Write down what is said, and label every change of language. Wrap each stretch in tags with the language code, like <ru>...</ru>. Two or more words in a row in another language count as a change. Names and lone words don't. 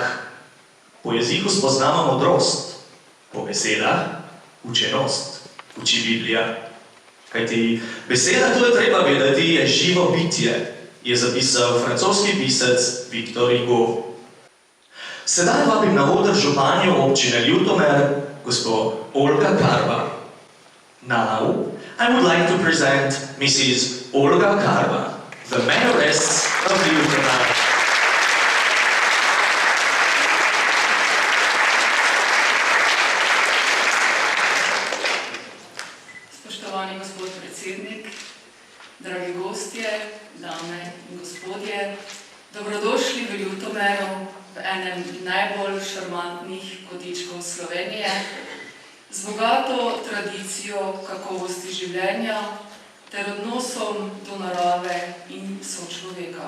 <sl>Po jeziku spoznamo modrost, po besedah učenost, uči Biblija. Kajti beseda, to je treba vedeti, je živo bitje, je zapisal francoski pisec Victor Hugo. Sedaj vabim na oder županjo občine Ljutomer, gospod Olga Karba.</sl> <en>Now, I would like to present Mrs. Olga Karba, the mayoress of Ljutomer.</en> <sl>Spoštovani gospod predsednik, dragi gostje, dame in gospodje, dobrodošli v Ljutomeru, v enem najbolj šarmantnih kotičkov Slovenije, z bogato tradicijo kakovosti življenja ter odnosom do narave in sočloveka.</sl>